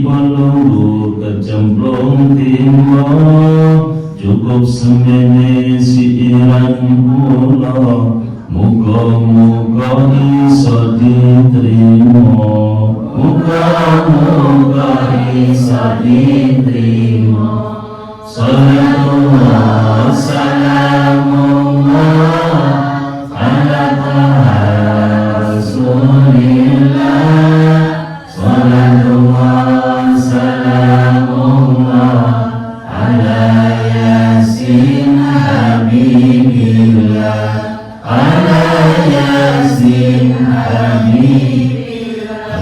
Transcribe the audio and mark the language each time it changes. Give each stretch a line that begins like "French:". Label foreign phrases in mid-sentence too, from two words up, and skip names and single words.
Javanese: lungguh kecemplung timur, cukup semene siiran kula, muga-muga iso diterima, muga-muga iso diterima.
Arabic: صلى الله سلام الله على رسول الله، صلى الله سلام الله على يس حبيب الله، على يس حبيب الله.